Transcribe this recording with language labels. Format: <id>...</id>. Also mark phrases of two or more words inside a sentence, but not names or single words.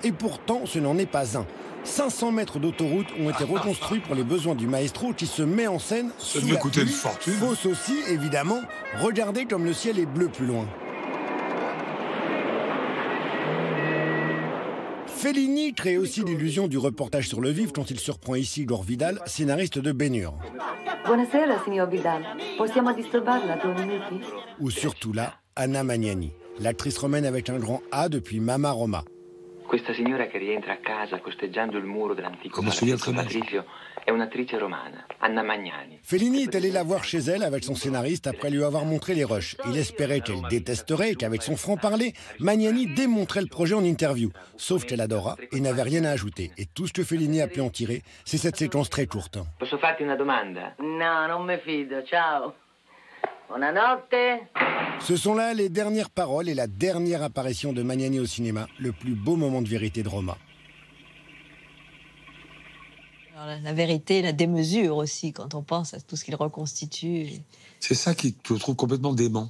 <fr>Et pourtant, ce n'en est pas un. 500 mètres d'autoroute ont été reconstruits pour les besoins du maestro qui se met en scène. Ça devait coûter une fortune. Fausse aussi, évidemment. Regardez comme le ciel est bleu plus loin. Fellini crée aussi l'illusion du reportage sur le vif quand il surprend ici Gore Vidal, scénariste de Ben-Hur.</fr> <it>Buonasera, signor Vidal. Possiamo disturbarla 2 minuti?</it> <fr>Ou surtout là, Anna Magnani, l'actrice romaine avec un grand A depuis Mama Roma.</fr> <it>Questa signora che rientra a casa costeggiando il muro dell'antico palazzo patrizio è un'attrice romana, Anna Magnani.</it> <fr>Fellini est allé la voir chez elle avec son scénariste après lui avoir montré les rushs. Il espérait qu'elle détesterait et qu'avec son franc-parler, Magnani démontrait le projet en interview. Sauf qu'elle adora et n'avait rien à ajouter. Et tout ce que Fellini a pu en tirer, c'est cette séquence très courte.</fr> <it>Posso farti una domanda? No, non me fido. Ciao. Buonanotte.</it> <fr>Ce sont là les dernières paroles et la dernière apparition de Magnani au cinéma, le plus beau moment de vérité de Roma. Alors, la vérité, la démesure aussi, quand on pense à tout ce qu'il reconstitue. C'est ça qui je trouve complètement dément.</fr>